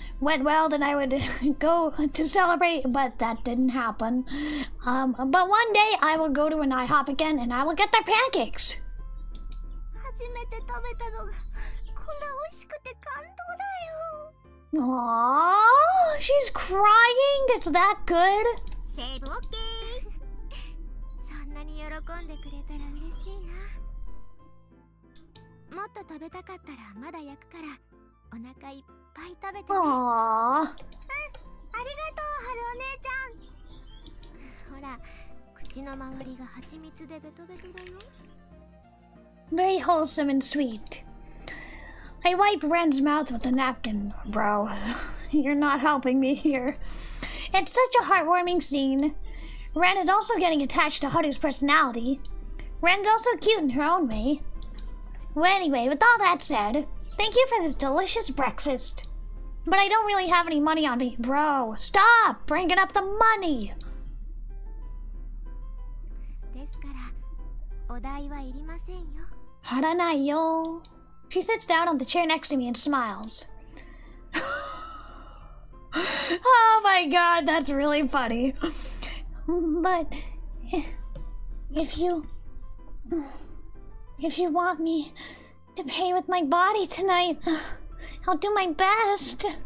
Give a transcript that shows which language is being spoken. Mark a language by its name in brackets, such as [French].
[English] went well, then I would go to celebrate, but that didn't happen. But one day I will go to an IHOP again and I will get their pancakes. [Japanese] 初めて食べたのがこんな美味しくて感動だよ。 [English] Aww, she's crying. It's that good. セーブオッケ [Japanese] そんなに喜んでくれたら嬉しいな。もっと食べたかったらまだ焼くからお腹いっぱい食べてね。 [English] Aww. [Japanese] ありがとう、春お姉ちゃん。ほら、口の周りが蜂蜜でベトベトだよ。 [English] Very wholesome and sweet. I wipe Ren's mouth with a napkin. Bro, you're not helping me here. It's such a heartwarming scene. Ren is also getting attached to Haru's personality. Ren's also cute in her own way. Well, anyway, with all that said, thank you for this delicious breakfast. But I don't really have any money on me. Bro, stop bringing up the money. [Japanese] ですからお代はいりませんよ。 Haranai-yo. [English] She sits down on the chair next to me and smiles. Oh my god, that's really funny. But if you want me to pay with my body tonight, I'll do my best.